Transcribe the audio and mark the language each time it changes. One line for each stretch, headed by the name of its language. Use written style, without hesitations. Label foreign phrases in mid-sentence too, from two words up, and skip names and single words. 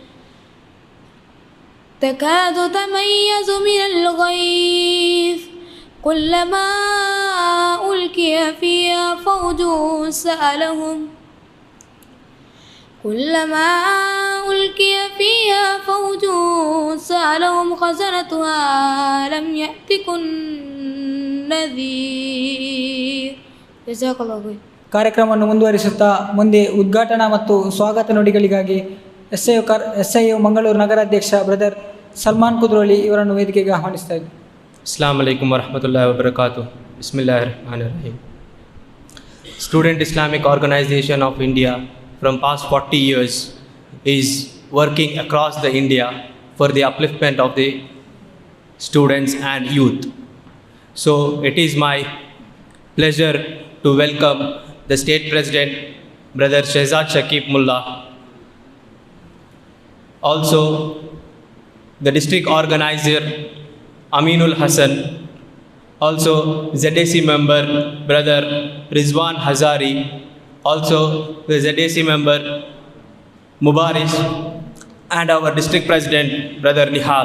Arabic: تكاد تميز من الغيظ كلما ألقي فيها فوج سألهم خزنتها لم يأتكن ನದೀರ್. ಜಜಾಕಲ್ಲಾಹು.
Kannada: ಕಾರ್ಯಕ್ರಮವನ್ನು ಮುಂದುವರಿಸುತ್ತಾ ಮುಂದೆ ಉದ್ಘಾಟನಾ ಮತ್ತು ಸ್ವಾಗತ ನುಡಿಗಳಿಗಾಗಿ ಎಸ್ಐಒ ಮಂಗಳೂರು ನಗರಾಧ್ಯಕ್ಷ ಬ್ರದರ್ ಸಲ್ಮಾನ್ ಕುದ್ರೋಳಿ ಇವರನ್ನು ವೇದಿಕೆಗೆ ಆಹ್ವಾನಿಸ್ತಾ ಇದ್ದಾರೆ.
Arabic: السلام عليكم ورحمة الله وبركاته. بسم الله الرحمن الرحيم.
English: Student Islamic Organization of India from past 40 years is working across the India for the upliftment of the students and youth. So it is my pleasure to welcome the State President, Brother Shehzad Shakib Mullah, also the District Organizer Aminul Hassan, also ZAC member Brother Rizwan Hazari, also the ZAC member Mubarish, and our District President Brother Nihal.